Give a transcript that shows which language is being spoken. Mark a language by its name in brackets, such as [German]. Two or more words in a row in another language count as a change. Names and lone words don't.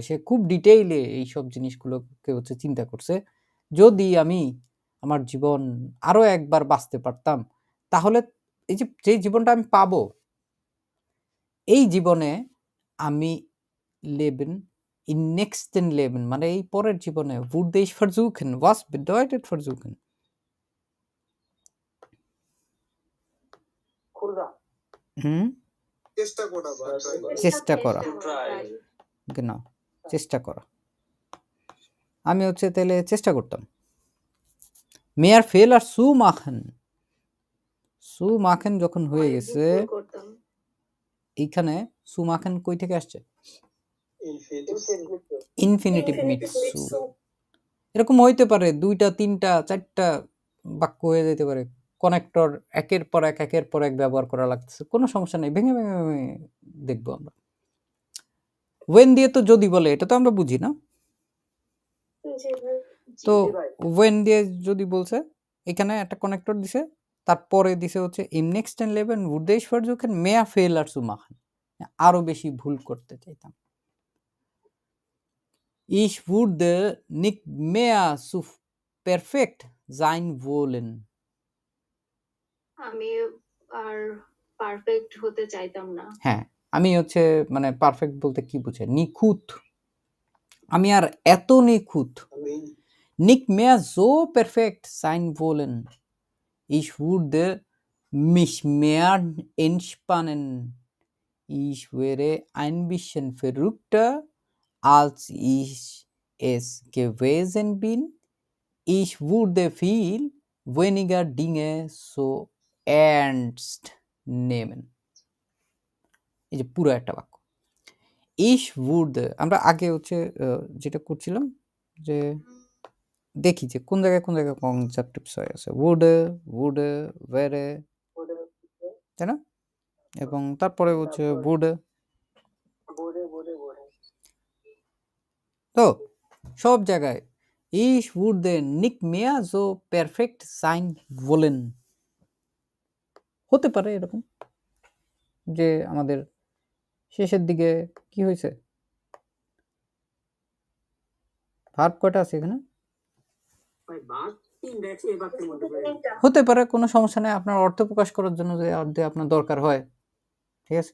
[Bangla] সে খুব ডিটেইলে এইসব জিনিসগুলোকে হচ্ছে চিন্তা করছে, যদি আমি আমার জীবন আরো একবার বাঁচতে পারতাম, তাহলে এই যে জীবনটা আমি পাবো, এই জীবনে আমি [German] Leben in nächsten Leben [Bangla] মানে এই পরের জীবনে, [German] wurde ich versuchen, was bedeutet versuchen? [Bangla] চেষ্টা করা বা চেষ্টা করা, genau, চেষ্টা করা। আমি হচ্ছে তাহলে চেষ্টা করতাম। [German] mehr Fehler zu machen [Bangla] যখন হয়ে গেছে, এইখানে [German] zu machen [Bangla] কই থেকে আসছে? [German] Infinitiv mit zu. [Bangla] এরকম হইতে পারে 2টা 3টা 4টা বাক্য হয়ে যেতে পারে, কানেক্টর একের পর এক ব্যবহার করা লাগতেছে, কোনো সমস্যা নেই, ভেঙে দেখবো আমরা। ওয়েন দিয়ে তো যদি বলে, এটা তো আমরা বুঝি না, তো ওয়েন দিয়ে যদি বলছে, এখানে একটা কানেক্টর দিছে, তারপরে দিছে হচ্ছে [German] im nächsten Leben würde ich versuchen mehr Fehler zu machen, [Bangla] আরো বেশি ভুল করতে চাইতাম। [German] Ich würde nicht mehr so perfekt sein wollen, [Bangla] আমি আর পারফেক্ট হতে চাইতাম না। হ্যাঁ, আমি হচ্ছে মানে পারফেক্ট বলতে কি বুঝে? নিখুঁত, আমি আর এত নিখুঁত, [German] nicht mehr so perfekt sein wollen, ich würde mich mehr entspannen, ich wäre ein bisschen verrückter als ich es gewesen bin, ich würde viel weniger Dinge so ernst nehmen। [Bangla] এই যে পুরো একটা বাক্য, [German] ich würde, [Bangla] আমরা আগে হচ্ছে যেটা করছিলাম যে দেখি যে কোন জায়গায় কনজাংটিভস হয়ে আছে, [English] would were, [Bangla] তাই না? এবং তারপরে হচ্ছে would। তো সব জায়গায় [German] ich würde nicht mehr so perfekt sein wollen, [Bangla] হতে পারে এরকম যে আমাদের শেষের দিকে কি হয়েছে, ভার্ব কয়টা আছে এখানে? হতে পারে, কোনো সমস্যা নেই, আপনার অর্থ প্রকাশ করার জন্য যে আপনার দরকার হয়, ঠিক আছে।